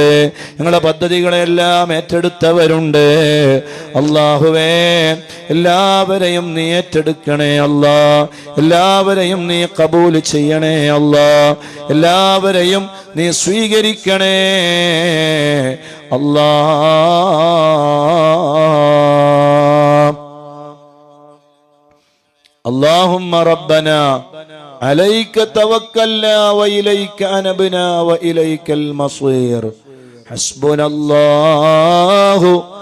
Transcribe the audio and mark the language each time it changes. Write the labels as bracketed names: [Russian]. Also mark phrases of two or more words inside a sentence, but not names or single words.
[Malayalam] ഞങ്ങളുടെ പദ്ധതികളെല്ലാം ഏറ്റെടുത്തവരുണ്ട്. അല്ലാഹുവേ എല്ലാവരെയും നീ ഏറ്റെടുക്കണേ അല്ലാ. എല്ലാവരെയും നീ കബൂൽ ചെയ്യണേ അല്ലാ. എല്ലാവരെയും നീ സ്വീകരിക്കണേ അല്ലാ. [Arabic] اللهم ربنا عليك توكلنا وإليك أنبنا وإليك المصير. حسبنا الله